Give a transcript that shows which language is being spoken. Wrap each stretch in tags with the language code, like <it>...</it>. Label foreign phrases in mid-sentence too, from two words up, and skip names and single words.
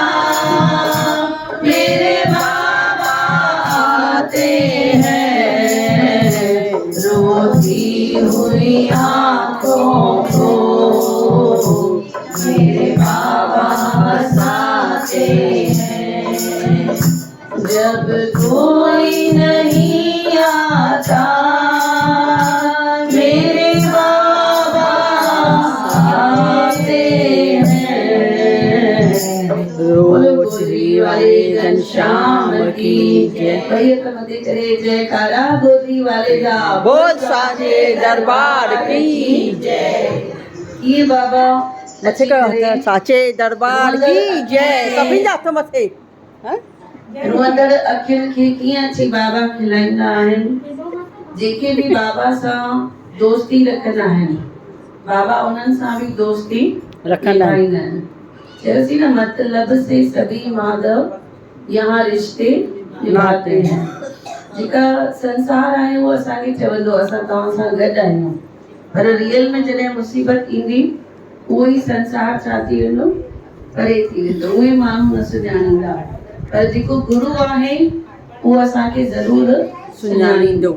<hi>मेरे बाबा आते हैं, रोती हुई आँखों को मेरे बाबा हंसाते हैं, जब कोई नहीं आता मेरे बाबा आते हैं। बोलो गोदी वाले घनश्याम की जय। भैया तो मत करे जयकारा गोदी वाले दा बोल साजे दरबार की जय। ये बाबा</hi> <sd>मथे कयो</sd> <hi>साचे दरबार की जय।</hi> <sd>सभिनि जा हथ मथे हैं? रुअंदड़ अखियुनि खे कीअं अची बाबा खिलाईंदा आहिनि, जेके बि बाबा सां दोस्ती रखंदा आहिनि बाबा उन्हनि सां बि दोस्ती रखंदा आहिनि। निभाईंदा आहिनि। चयोसीं न</sd> <hi>मतलब से सभी माधव यहाँ रिश्ते निभाते हैं।</hi> <sd>जेका संसार आहे उहो असांखे चवंदो असां तव्हां सां गॾु आहियूं, पर रियल में जॾहिं मुसीबत ईंदी उहो ई संसार छा थी वेंदो, परे थी वेंदो, उहे माण्हू न सुञाणींदा, पर जेको गुरु आहे उहो असांखे ज़रूर सुञाणींदो।</sd>